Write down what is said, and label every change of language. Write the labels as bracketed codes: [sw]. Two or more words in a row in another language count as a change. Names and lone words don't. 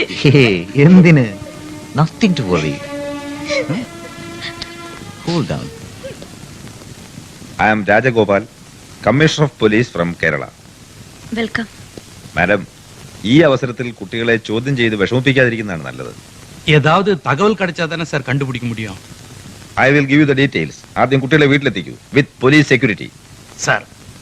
[en] എന്തിന്? nothing to worry. hold down. I am Rajagopal, Commissioner of Police from Kerala. [ml] വെൽക്കം. മാഡം, ഈ അവസരത്തിൽ കുട്ടികളെ ചോദ്യം ചെയ്ത് വിഷമിപ്പിക്കാതിരിക്കുന്നതാണ് നല്ലത്. [ta] ஏதாவது தகவல் கிடைச்சா தானே சார் கண்டுபிடிக்க முடியும். [en] I will give you the details. [ml] ആദ്യം കുട്ടികളെ വീട്ടിലെത്തിക്കൂ [en] with police security. [ta] சார்